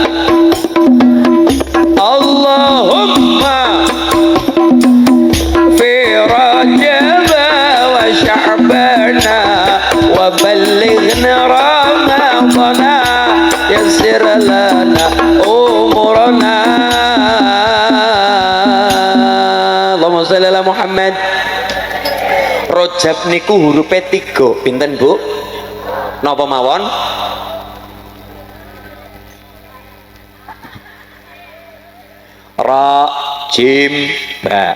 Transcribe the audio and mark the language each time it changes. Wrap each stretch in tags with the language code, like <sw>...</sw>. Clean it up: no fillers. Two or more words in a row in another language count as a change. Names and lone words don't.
<ar>اللهم في رجب وشعبان وبلغنا رمضان يسر لنا أمورنا اللهم صل على محمد.</ar> <jv>Rajab niku hurufe 3 pinten Bu? Napa mawon? Ra jim ba.</jv>